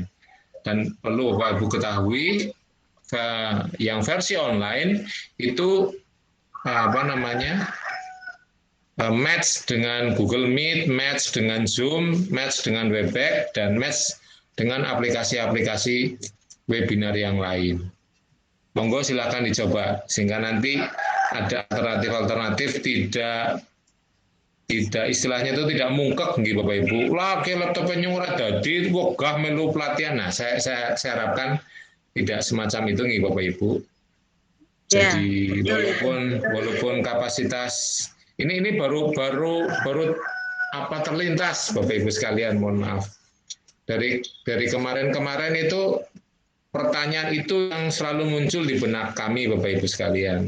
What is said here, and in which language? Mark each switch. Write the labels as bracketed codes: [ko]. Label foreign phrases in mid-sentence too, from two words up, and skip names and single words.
[id] Dan perlu Bapak Ibu ketahui, yang versi online itu match dengan Google Meet, match dengan Zoom, match dengan Webex, dan match dengan aplikasi-aplikasi webinar yang lain. Monggo silakan dicoba sehingga nanti ada alternatif-alternatif tidak istilahnya itu tidak mungkek nggih Bapak Ibu. [jv] Lah ke laptopnya nyurat dadi wegah melu pelatihan. [id] Nah, saya harapkan tidak semacam itu nggih Bapak Ibu. Jadi walaupun kapasitas ini baru terlintas Bapak Ibu sekalian, mohon maaf. Dari kemarin itu pertanyaan itu yang selalu muncul di benak kami Bapak Ibu sekalian.